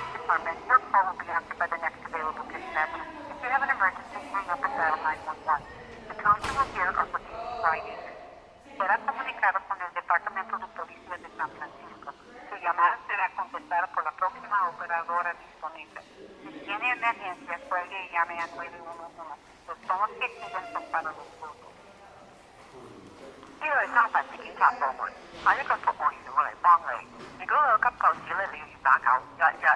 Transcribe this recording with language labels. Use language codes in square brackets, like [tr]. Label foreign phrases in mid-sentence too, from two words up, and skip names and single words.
[en] Department. Your call will be answered by the next available dispatcher. If you have an emergency, hang up and dial 911. The tones you will hear are for DPH users. [es] Será comunicado con el Departamento de Policía de San Francisco. Su llamada será contestada por la próxima operadora disponible. Si tiene emergencia, cuelgue y llame a 911. Los tonos que siguen son para los grupos. [yue] 呢個係三藩市警察部門，下一個服務員會嚟幫你。如果有急救事咧，你要打911。